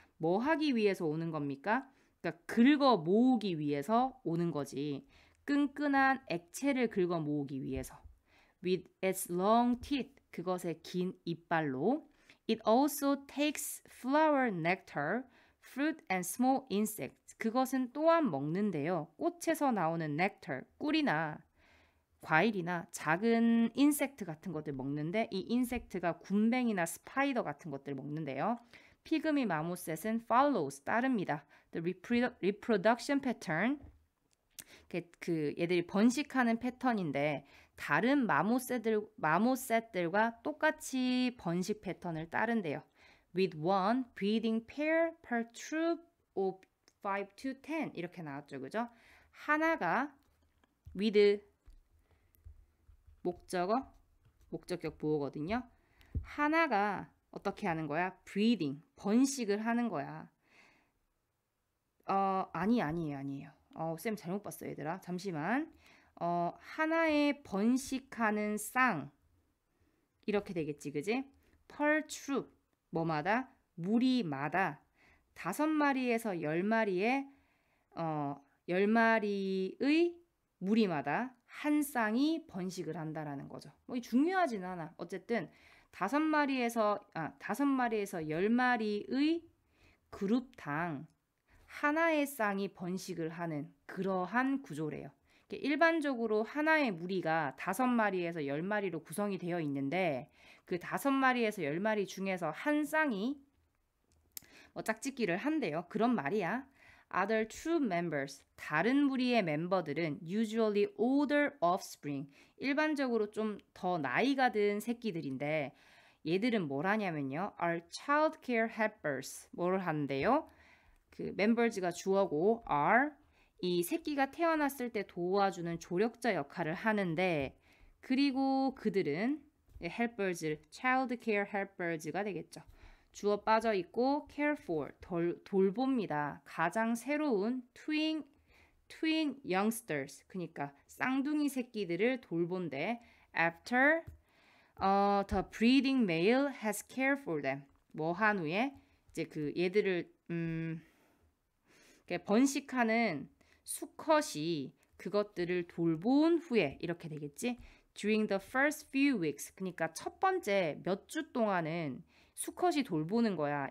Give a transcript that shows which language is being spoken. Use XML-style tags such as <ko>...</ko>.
<ko>뭐 하기 위해서 오는 겁니까? 그러니까 긁어 모으기 위해서 오는 거지. 끈끈한 액체를 긁어 모으기 위해서.</ko> <en>With its long teeth.</en> <ko>그것의 긴 이빨로.</ko> <en>It also takes flower nectar, fruit and small insects.</en> <ko>그것은 또한 먹는데요. 꽃에서 나오는 nectar, 꿀이나 과일이나 작은 인섹트 같은 것들 먹는데 이 인섹트가 굼벵이나 스파이더 같은 것들 먹는데요. 피그미 마모셋은</ko> <en>follows,</en> <ko>따릅니다.</ko> <en>The reproduction pattern,</en> <ko>얘들이 번식하는 패턴인데 다른 마모셋들과 똑같이 번식 패턴을 따른대요.</ko> <en>With one breeding pair per troop of 5 to 10</en> <ko>이렇게 나왔죠. 그죠? 하나가 with 목적격 보호거든요. 하나가 어떻게 하는 거야? breathing, 번식을 하는 거야. 아니에요. 쌤 잘못 봤어, 얘들아. 잠시만. 하나의 번식하는 쌍. 이렇게 되겠지, 그지?</ko> <en>per troop,</en> <ko>뭐마다? 무리마다 5마리에서 10마리의 10마리의 무리마다 한 쌍이 번식을 한다라는 거죠. 뭐 중요하진 않아. 어쨌든 5마리에서 10마리의 그룹당 하나의 쌍이 번식을 하는 그러한 구조래요. 일반적으로 하나의 무리가 5마리에서 10마리로 구성이 되어 있는데 그 5마리에서 10마리 중에서 한 쌍이 짝짓기를 한대요. 그런 말이야.</ko> <en>Other troop members,</en> <ko>다른 무리의 멤버들은</ko> <en>usually older offspring,</en> <ko>일반적으로 좀 더 나이가 든 새끼들인데 얘들은 뭘 하냐면요.</ko> <en>are child care helpers,</en> <ko>뭘 하는데요? 그 members가 주어고 are 이 새끼가 태어났을 때 도와주는 조력자 역할을 하는데 그리고 그들은 helpers,</ko> <en>child care helpers</en> <ko>가 되겠죠. 주어 빠져 있고</ko> <en>care for,</en> <ko>돌봅니다. 가장 새로운</ko> <en>twin youngsters,</en> <ko>그러니까 쌍둥이 새끼들을 돌본대.</ko> <en>After the breeding male has cared for them.</en> <ko>뭐 한 후에 이제 그 얘들을 번식하는 수컷이 그것들을 돌본 후에 이렇게 되겠지.</ko> <en>During the first few weeks,</en> <ko>그러니까 첫 번째 몇 주 동안은 수컷이 돌보는 거야.</ko>